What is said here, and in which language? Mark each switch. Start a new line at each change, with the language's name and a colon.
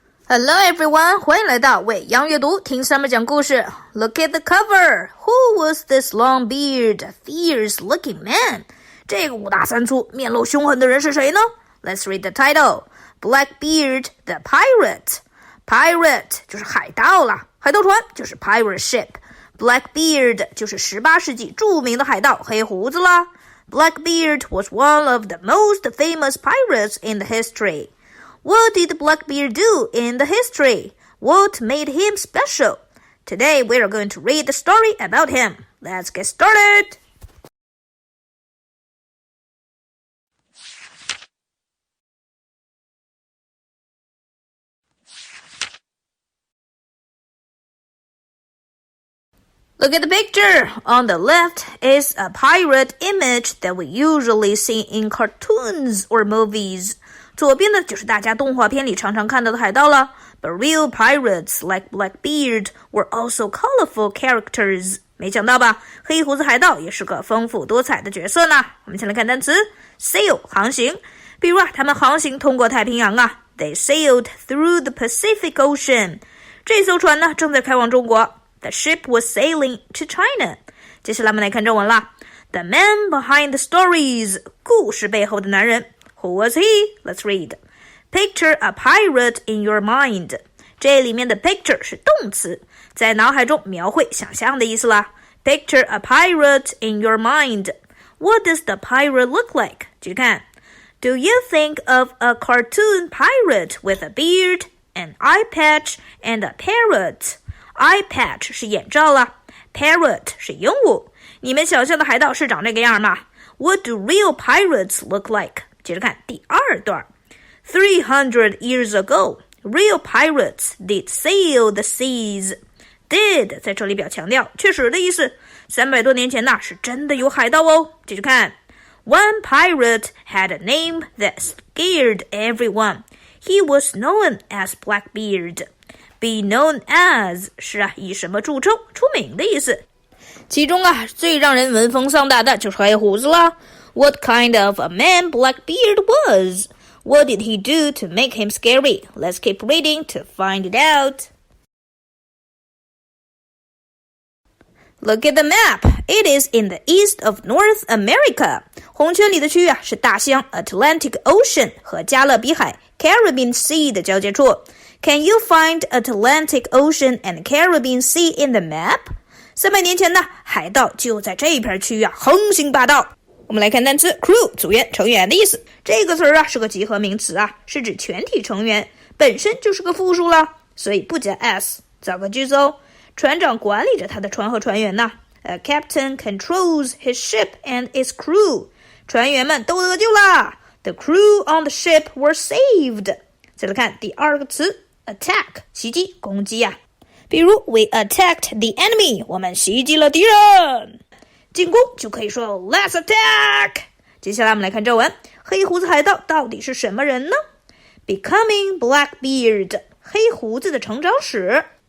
English: Hello everyone，
Chinese: 欢迎来到未央阅读，听Summer讲故事。
English: Look at the cover. Who was this long-bearded, fierce-looking man?
Chinese: 这个五大三粗、面露凶狠的人是谁呢？
English: Let's read the title. Blackbeard the Pirate.
Chinese: Pirate 就是海盗啦，海盗船就是 pirate ship. Blackbeard 就是18世纪著名的海盗黑胡子啦。
English: Blackbeard was one of the most famous pirates in the history.What did Blackbeard do in the history? What made him special? Today we are going to read the story about him. Let's get started! Look at the picture. On the left is a pirate image that we usually see in cartoons or movies.
Chinese: 左边的就是大家动画片里常常看到的海盗了
English: But real pirates like Blackbeard were also colorful characters.
Chinese: 没想到吧，黑胡子海盗也是个丰富多彩的角色呢。我们先来看单词 Sail 航行，比如他们航行通过太平洋啊
English: They sailed through the Pacific Ocean.
Chinese: 这艘船呢正在开往中国
English: The ship was sailing to China.
Chinese: 接下来我们来看正文啦
English: The man behind the stories.
Chinese: 故事背后的男人
English: Who was he? Let's read. Picture a pirate in your mind.
Chinese: 这里面的 picture 是动词，在脑海中描绘想象的意思啦。
English: Picture a pirate in your mind. What does the pirate look like?
Chinese: 继续看
English: Do you think of a cartoon pirate with a beard, an eye patch, and a parrot?
Chinese: Eye patch 是眼罩啦， parrot 是鹦鹉。你们想象的海盗是长这个样吗？
English: What do real pirates look like?
Chinese: 接着看第二段
English: 300 years ago, real pirates did sail the seas.
Chinese: Did 在这里表强调确实的意思300多年前呢是真的有海盗哦。继续看
English: One pirate had a name that scared everyone. He was known as Blackbeard.
Chinese: Be known as 是以什么著称出名的意思。其中最让人闻风丧胆的就是黑胡子啦。
English: What kind of a man Blackbeard was? What did he do to make him scary? Let's keep reading to find it out. Look at the map. It is in the east of North America.
Chinese: 红圈里的区域是大西洋 Atlantic Ocean 和加勒比海 Caribbean Sea 的交界处。
English: Can you find Atlantic Ocean and Caribbean Sea in the map?
Chinese: 300年前呢，海盗就在这片区域横行霸道。我们来看单词 crew 组员成员的意思，这个词是个集合名词是指全体成员，本身就是个复数了，所以不加 s。造个句子哦，船长管理着他的船和船员呢。
English: A captain controls his ship and its crew.
Chinese: 船员们都得救啦。
English: The crew on the ship were saved.
Chinese: 再来看第二个词 attack 袭击攻击比如
English: we attacked the enemy
Chinese: 我们袭击了敌人。进攻就可以说
English: Let's attack。
Chinese: 接下来我们来看正文，黑胡子海盗到底是什么人呢？ Becoming Blackbeard 黑胡子的成长史。